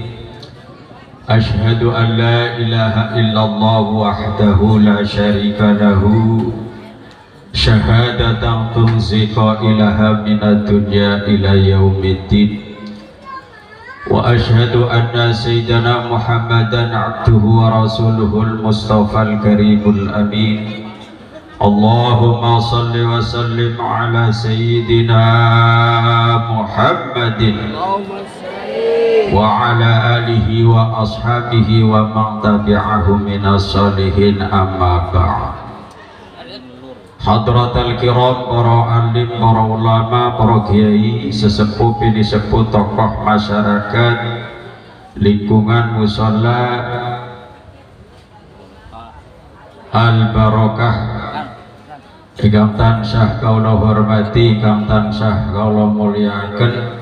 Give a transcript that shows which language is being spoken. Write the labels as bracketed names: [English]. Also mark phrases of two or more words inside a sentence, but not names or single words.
[Arabic] أشهد أن لا إله إلا الله وحده لا شريك له شهادة تنجي قائلها من الدنيا إلى يوم الدين. وأشهد أن سيدنا محمدا عبده ورسوله المصطفى الكريم الأمين. اللهم صل وسلم على سيدنا محمد وعلى آله وأصحابه ومن تبعه من الصالحين، أما بعد. حضرات الكرام, [Indonesian] para alim, para ulama, para kiai, sesepuh bini sepuh, tokoh masyarakat, lingkungan musala Al Barokah, [Javanese] ingkang tansah kaula hormati, ingkang tansah kaula mulyakaken.